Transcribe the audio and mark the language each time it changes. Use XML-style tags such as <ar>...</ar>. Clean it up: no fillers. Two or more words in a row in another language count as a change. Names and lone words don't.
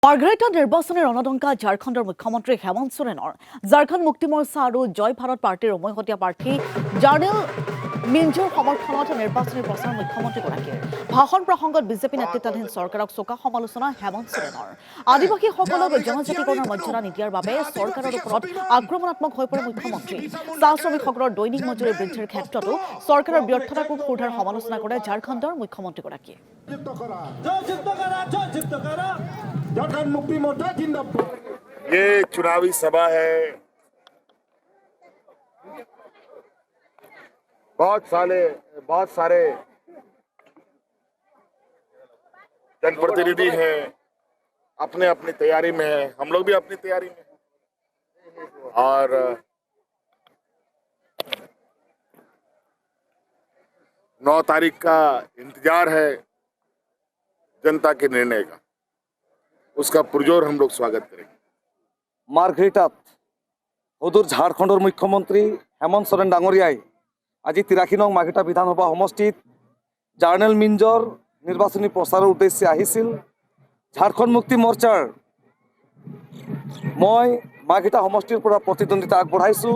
<as>মাৰ্ঘেৰিটা নিৰ্বাচনী ৰণদংকা ঝাৰখণ্ডৰ মুখ্যমন্ত্ৰী হেমন্ত সোৰেনৰ ঝাৰখণ্ড মুক্তি মৰ্চা আৰু জয় ভাৰত পাৰ্টীৰ উমৈহতীয়া প্ৰাৰ্থী জাৰ্নেল মিঞ্জৰ সমৰ্থনত নিৰ্বাচনী প্ৰচাৰ মুখ্যমন্ত্ৰীগৰাকীৰ ভাষণ প্ৰসংগত বিজেপি নেতৃত্বাধীন চৰকাৰক চোকা সমালোচনা হেমন্ত সোৰেনৰ আদিবাসীসকলক জনজাতিকৰণৰ মৰ্যাদা নিদিয়াৰ বাবে চৰকাৰৰ ওপৰত আক্ৰমণাত্মক হৈ পৰে মুখ্যমন্ত্ৰী চাহ শ্ৰমিকসকলৰ দৈনিক মজুৰি বৃদ্ধিৰ ক্ষেত্ৰতো চৰকাৰৰ ব্যৰ্থতাকো ক্ষুধাৰ সমালোচনা কৰে ঝাৰখণ্ডৰ মুখ্যমন্ত্ৰীগৰাকীয়ে</as> <hi>ये चुनावी सभा है। बहुत सारे जनप्रतिनिधि हैं, अपने अपनी तैयारी में है, हम लोग भी अपनी तैयारी में हैं। और 9 तारीख का इंतजार है जनता के निर्णय का, उसका पुरजोर हम लोग स्वागत करेंगे।</hi> <as>মাৰ্ঘেৰিটাত সদূৰ ঝাৰখণ্ডৰ মুখ্যমন্ত্ৰী হেমন্ত সোৰেন ডাঙৰীয়াই আজি 83 নং মাৰ্ঘেৰিটা বিধানসভা সমষ্টিত জাৰ্নেল মিঞ্জৰ নিৰ্বাচনী প্ৰচাৰৰ উদ্দেশ্যে আহিছিল। ঝাৰখণ্ড মুক্তি মৰ্চাৰ মই মাৰ্ঘেৰিটা সমষ্টিৰ পৰা প্ৰতিদ্বন্দ্বিতা আগবঢ়াইছোঁ।</as>